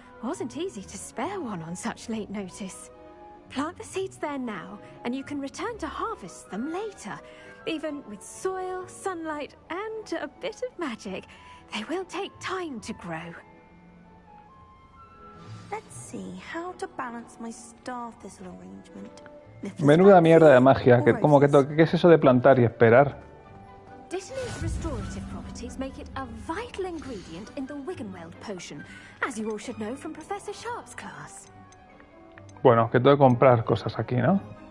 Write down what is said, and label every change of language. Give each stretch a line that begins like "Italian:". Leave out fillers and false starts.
English: Wasn't easy to spare one on such late notice. Plant the seeds there now, and you can return to harvest them later. Even with soil, sunlight, and a bit of magic, they will take time to grow. Let's see how to balance my star thistle arrangement.
Spanish: Menuda mierda de magia. ¿Qué es eso de plantar y esperar?
English: Dittany's restorative properties make it a vital ingredient in the Wiggenweld potion, as you all should know from Professor Sharp's class.
Spanish: Bueno, que tengo que comprar cosas aquí, ¿no?